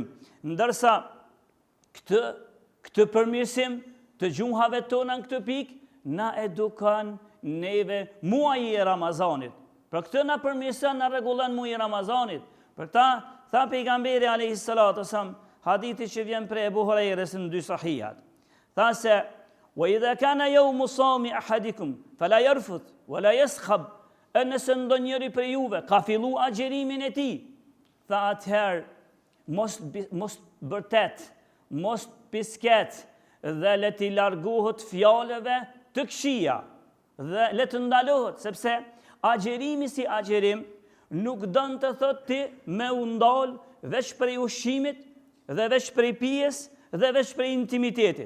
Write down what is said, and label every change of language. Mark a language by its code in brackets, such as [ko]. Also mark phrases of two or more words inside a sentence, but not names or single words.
[sq] Ndërsa këtë përmirësim të gjuhave tona në këtë pikë na edukon neve muaji i Ramazanit. Për këtë na përmirëson, na rregullon muaji i Ramazanit. Për ta tha pejgamberi [ar] عليه الصلاة والسلام, [sq] hadithi që vjen prej Ebu Hurajres në dy sahihat. Tha se, [ar] وإذا كان يوم صوم أحدكم فلا يرفث ولا يصخب, [sq] e nëse ndonjëri për juve ka fillu agjerimin e tij, tha atëherë mos bërtet, mos pisket dhe le t'i largohet fjalëve të këqija dhe le të ndalohet, sepse agjerimi si agjerim nuk dënë të thot ti me u ndal veç prej ushqimit dhe veç prej pijes dhe veç prej intimitetit.